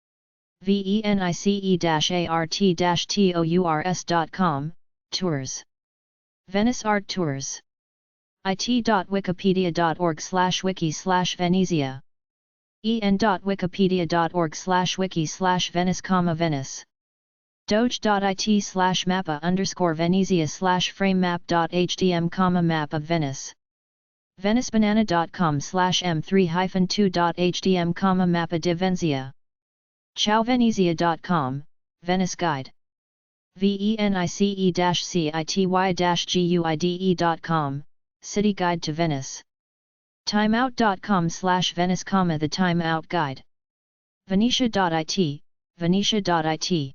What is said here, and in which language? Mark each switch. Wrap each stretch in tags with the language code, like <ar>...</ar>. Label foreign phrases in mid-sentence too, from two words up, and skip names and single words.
<en>venice-art-tours.com, Tours. Venice Art Tours. it.wikipedia.org/wiki/Venezia. en.wikipedia.org/wiki/Venice, Venice. doge.it/mappa_Venezia/framemap.hdm, map of Venice. venicebanana.com/m3-2.hdm,</en> <it>mappa di Venezia.</it> <en>Ciaovenezia.com, Venice Guide. venice-city-guide.com, City Guide to Venice. timeout.com/Venice, the Time Out Guide. Venetia.it, Venetia.it.</en>